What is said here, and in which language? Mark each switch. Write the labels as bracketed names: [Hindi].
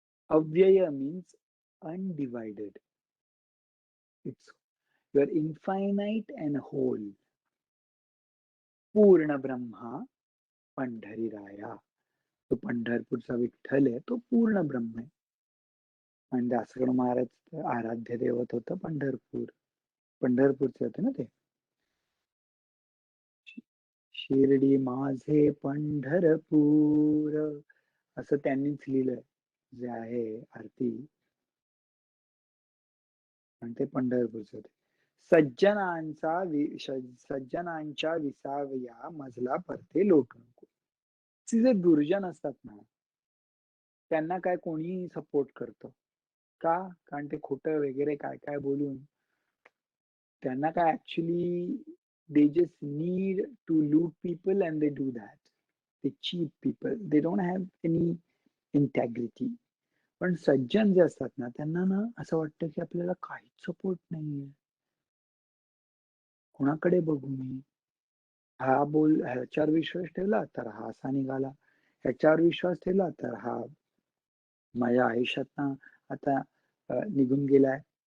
[English] Avyaya means undivided. It's you're infinite and whole. [Marathi] पूर्ण ब्रह्मा पंढरीराया. तो पंढरपूरचा विठ्ठल आहे, तो पूर्ण ब्रह्म आहे. आणि दासगणू महाराज आराध्य दैवत होतं पंढरपूर. पंढरपूरचे होते ना ते. शिर्डी माझे पंढरपूर असं त्यांनीच लिहिलंय. जे आहे आरती आणि ते पंढरपूरचे होते. सज्जनांच्या विसावया मजला परते लोटू नको. जे दुर्जन असतात ना, त्यांना काय कोणी सपोर्ट करतं. का? कारण ते खोटं वगैरे काय-काय बोलून त्यांना काय actually [English] they just need to loot people and they do that. They cheat people. They don't have any integrity. [Marathi] पण सज्जन जे असतात ना, त्यांना ना असं वाटतं, की आपल्याला काहीच सपोर्ट नाहीये. कोणाकडे बघू मी? हा ह्याच्यावर विश्वास ठेवला तर हा असा निघाला. ह्याच्यावर विश्वास ठेवला तर हा माझ्या आयुष्यातनं आता निघून गेलाय.